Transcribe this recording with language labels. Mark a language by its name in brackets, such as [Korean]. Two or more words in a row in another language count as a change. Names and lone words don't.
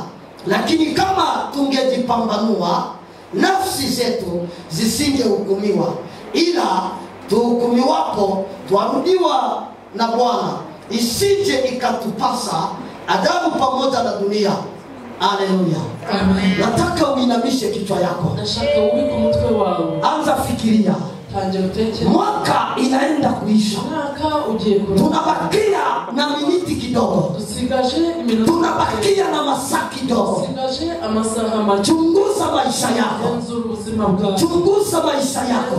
[Swahili] Lakini kama tungejipambanua, nafsi zetu zisingehukumiwa, ila tuhukumiwapo twarudiwa na Bwana, isije ikatupasa adhabu pamoja na dunia. Haleluya. Amen. Nataka uinamishe kichwa yako. [Kinyarwanda] Nashaka ubike umutwe wawe. [Swahili] Anza fikiria. Mwaka inaenda kuisha. Tunabakia na miniti kidogo. Tunabakia na masaa kidogo. Chunguza maisha yako. Chunguza maisha yako.